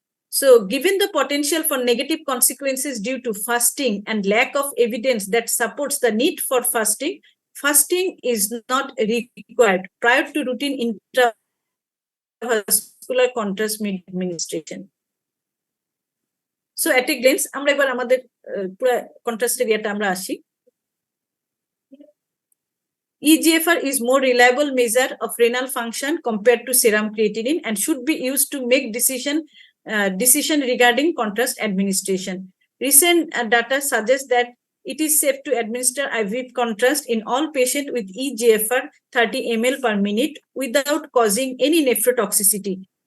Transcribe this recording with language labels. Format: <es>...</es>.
<en>So given the potential for negative consequences due to fasting and lack of evidence that supports the need for fasting, fasting is not required prior to routine intravascular contrast medium administration. So at a glance,</en> <bn>আমরা এবার আমাদের পুরো contrast এরিয়াটা আমরা আসি।</bn> <en>eGFR is more reliable measure of renal function compared to serum creatinine and should be used to make decision regarding contrast administration. Recent data suggests that it is safe to administer IV contrast in all patients with eGFR 30 ml per minute without causing any nephrotoxicity.</en>